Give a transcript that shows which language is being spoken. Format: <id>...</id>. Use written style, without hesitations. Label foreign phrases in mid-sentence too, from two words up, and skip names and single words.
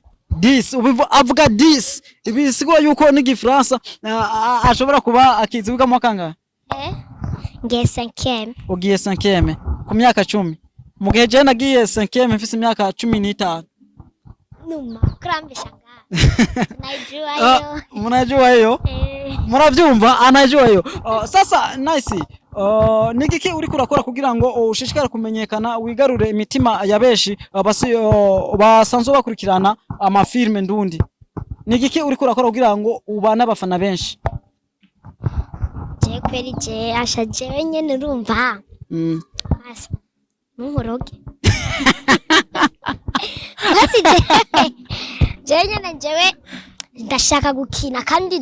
<rn>10 avuga 10 ibisigura yuko n'Igifaransa ashobora kuba akizi. Wiga mu kangahe? Ngiye 5e. Ugiye 5e ku myaka 10. Mu gihe je nagiye 5e mfise imyaka 15. Numa kurambisha ngaho.</rn> <sw>Munajua hiyo?</sw> <rn>Muravyumva</rn> <sw>anajua hiyo.</sw> <rn>Sasa Nice, nigiki uri kurakora kugira ngo ushishikare kumenyekana, wigarure imitima ya beshi basanzwe bakurikirana amafilme ndundi? Nigiki uri kurakora kugira ngo ubana abafana benshi? je kweri je asha jewe nyene urumva asa nuhoroge basi jewe nyene jewe ndashaka gukina kandi</rn>